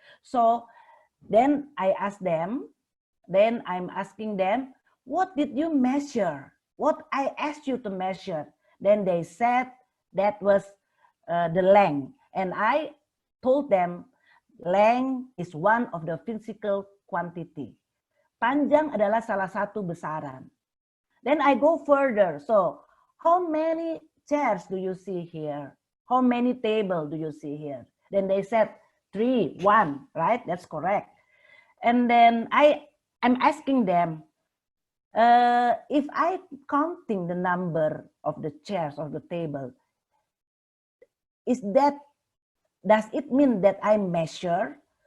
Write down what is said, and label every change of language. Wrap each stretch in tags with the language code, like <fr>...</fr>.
<en>So then I ask them, then I'm asking them, what did you measure? What I asked you to measure? Then they said that was the length. And I told them length is one of the physical quantity.</en> <id>Panjang adalah salah satu besaran.</id> <en>Then I go further. So how many chairs do you see here? How many tables do you see here? Then they said 3, 1, right? That's correct. And then I'm asking them, if I counting the number of the chairs of the table, does it mean that I measure?</en>